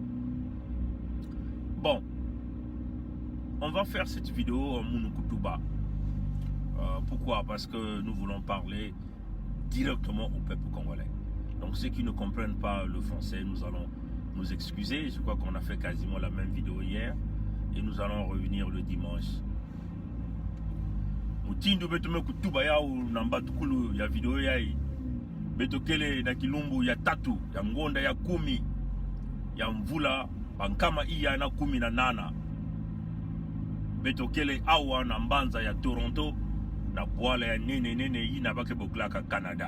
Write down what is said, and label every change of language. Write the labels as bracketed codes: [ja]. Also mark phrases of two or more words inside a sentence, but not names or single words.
[fr] Bon, on va faire cette vidéo en Munukutuba. Pourquoi? Parce que nous voulons parler directement au peuple congolais. Donc ceux qui ne comprennent pas le français, nous allons nous excuser. Je crois qu'on a fait quasiment la même vidéo hier. Et nous allons revenir le dimanche. [ktu] Mutindu betume kutuba ya namba tukulu ya vidéo yai. Betokele na kilumbu ya tatu, ya ngonda ya 10, ya mvula bankama iya na 18. Betokele awa na mbanza ya Toronto na bwala ya nene yina bake boklaka Canada.